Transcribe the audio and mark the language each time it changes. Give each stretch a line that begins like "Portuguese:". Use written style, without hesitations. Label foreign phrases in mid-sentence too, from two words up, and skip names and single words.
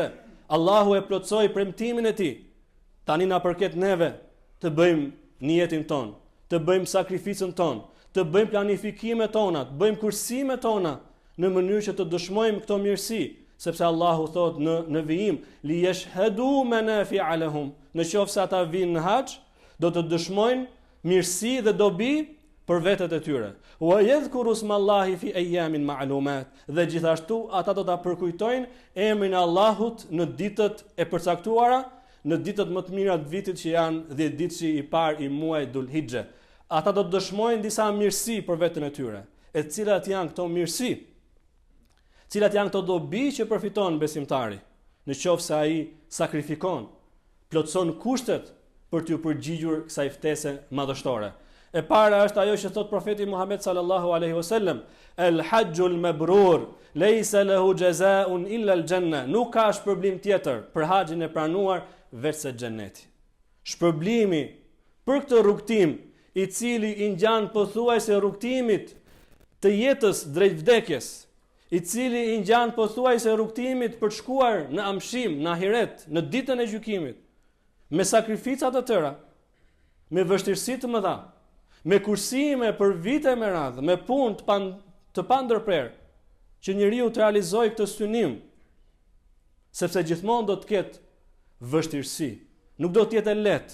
Albanian: Allahu e plotsoi premtimin e tij. Tani na përket neve të bëjmë niyetin ton, të bëjmë sakrificën ton, të bëjmë planifikimet tona, të bëjmë kursimet tona në mënyrë që të dëshmojmë këto mirësi, sepse Allahu thot në vijim:
Arabic: ليشهدوا منافع لهم,
Albanian: nëse ata vinë në haxh, do të dëshmojnë mirësi dhe dobi për vetët e tyre.
Arabic: ويذكروا اسم الله في أيام معلومات,
Albanian: dhe gjithashtu ata do ta përkujtojnë emrin e Allahut në ditët e përcaktuara, në ditët më të mira të vitit që janë 10 ditë i parë i muajit Dhul-Hijja. Ata do të dëshmojnë disa mirësi për veten e tyre. E cilat janë këto mirësi? Cilat janë këto dobi që përfiton besimtari, në qoftë se ai sakrifikon, plotson kushtet për t'u përgjigjur kësaj ftese madhështore. E para është ajo që thot profeti Muhammed
Arabic: صلى الله عليه وسلم: الحج المبرور ليس له جزاء إلا الجنة.
Albanian: Nuk ka shpërblim tjetër për haxhin e pranuar veçse xheneti. Shpërblimi për këtë rrugtim, i cili i ngjan pothuajse rrugtimit të jetës drejt vdekjes, i cili i ngjan pothuajse rrugtimit për të shkuar në amshim, në ahiret, në ditën e gjykimit, me sakrifica të tëra, me vështirësi të mëdha, me kursime për vite me radhë, me punë të pandërprer, që njeriu të realizojë këtë synim, sepse gjithmonë do të ketë vështirësi, nuk do të jetë e lehtë.